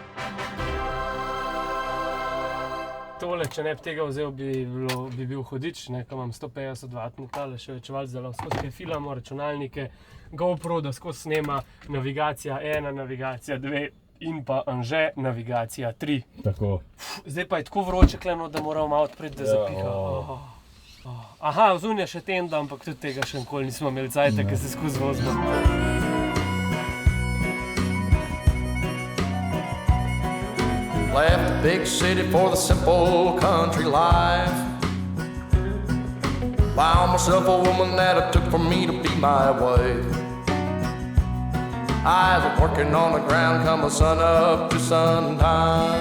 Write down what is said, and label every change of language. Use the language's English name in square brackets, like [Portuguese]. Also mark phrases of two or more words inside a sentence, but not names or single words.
[Slovenian] Tole, če ne bi tega vzel, bi bil hudič, ko imam 150 W tale še večevalc, da lahko skozi filamo računalnike, GoPro, da skozi snema, navigacija 1, navigacija 2 in pa Anže, navigacija 3. Tako. Zdaj pa je tako vroče kleno, da moramo malo odpreti, da zapiha. Aha, vzun je še tenda, ampak tudi tega še nikoli nismo imeli cajta, ker se skozi vozimo. [English] Left the big city for the simple country life. Found myself a woman that it took for me to be my wife. I was working on the ground, come the sun up to sundown.